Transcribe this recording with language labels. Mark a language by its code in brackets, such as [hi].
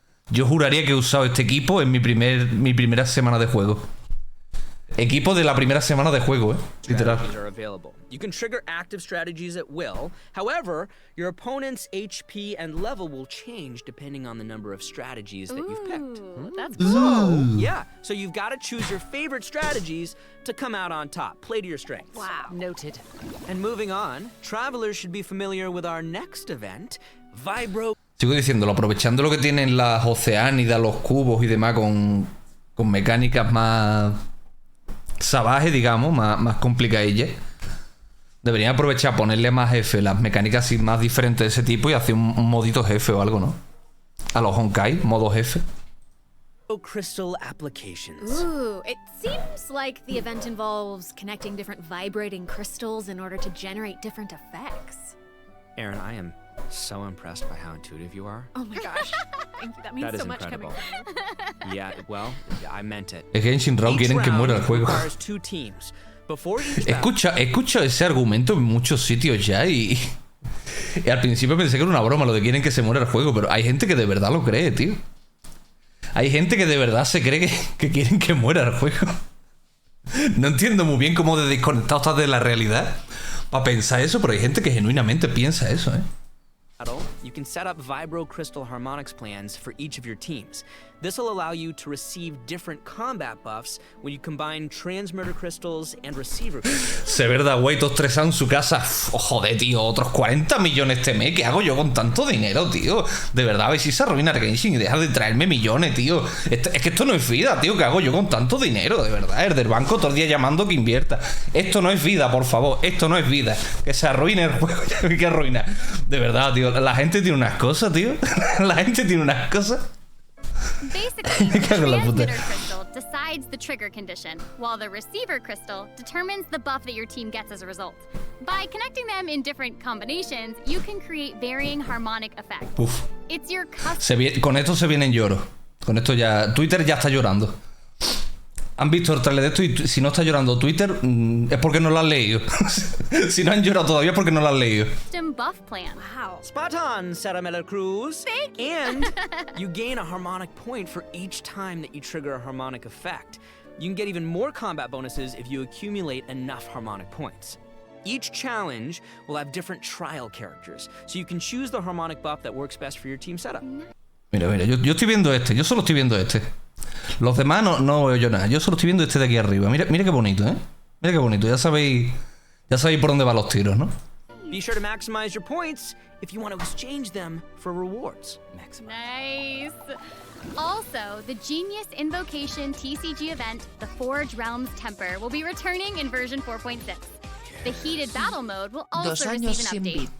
[es] Yo juraría que he usado este equipo en mi primera semana de juego. Equipo de la primera semana de juego, literal. [en] You can trigger active strategies at will. However, your opponent's HP and level will change depending on the number of strategies that you've picked. That's cool. So you've got to choose your favorite strategies to come out on top. Play to your strengths. Wow. Noted. And moving on, travelers should be familiar with our next event, Vibro. [es] Sigo diciéndolo, aprovechando lo que tienen las oceánidas, los cubos y demás con mecánicas más salvajes, digamos, más complicadillas. Deberían aprovechar, ponerle más jefe, las mecánicas así más diferentes de ese tipo y hacer un modito jefe o algo, ¿no? A los Honkai, modo jefe. [en] Crystal applications. Ooh, it seems like the event involves connecting different vibrating crystals in order to generate different effects. Aaron, I am so impressed by how intuitive you are. Oh my gosh. Thank you. That means That is so much incredible. coming from you. Yeah, well, I meant it. [es] Es que Genshin Raw quieren que muera el juego. [en] Requires 2 teams. Before each battle, [es] Escucho ese argumento en muchos sitios ya y al principio pensé que era una broma lo de quieren que se muera el juego, pero hay gente que de verdad lo cree, tío. Hay gente que de verdad se cree que quieren que muera el juego. No entiendo muy bien cómo de desconectado estás de la realidad para pensar eso, pero hay gente que genuinamente piensa eso, ¿eh? [en] you can set up vibro crystal harmonics plans for each of your teams. This will allow you to receive different combat buffs when you combine transmitter crystals and receiver crystals. [es] Se verdad, güey, todos tres en su casa. Oh, joder, tío, otros 40 millones este mes. ¿Qué hago yo con tanto dinero, tío? De verdad, a ver si se arruina Genshin y deja de traerme millones, tío. Es que esto no es vida, tío. ¿Qué hago yo con tanto dinero? De verdad, el del banco todo el día llamando que invierta. Esto no es vida, por favor. Esto no es vida. Que se arruine el juego. ¿Qué arruina? De verdad, tío. La gente tiene unas cosas, tío. La gente tiene unas cosas. [en] Basically, the transmitter crystal decides the trigger condition, while the receiver crystal determines the buff that your team gets as a result. By connecting them in different combinations, you can create varying harmonic effects. Uf. It's your custom. [es] Con esto se vienen lloros. Con esto ya... Twitter ya está llorando. Han visto el trailer de esto y si no está llorando Twitter es porque no lo han leído. Si no han llorado todavía es porque no lo han leído. [en] Buff plan. Wow. Spot on, Sarah Miller Cruz. Thank you. And you gain a harmonic point for each time that you trigger a harmonic effect. You can get even more combat bonuses if you accumulate enough harmonic points. Each challenge will have different trial characters, so you can choose the harmonic buff that works best for your team setup. [es] Mira, yo estoy viendo este, yo solo estoy viendo este. Los demás no veo yo nada, yo solo estoy viendo este de aquí arriba. Mira qué bonito, ¿eh? Mira qué bonito, ya sabéis por dónde van los tiros, ¿no? [en] Be sure to maximize your points if you want to exchange them for rewards. Nice. Also, the Genius Invocation TCG event, the Forge Realms Temper, will be returning in version 4.6. The heated battle mode will also receive an update.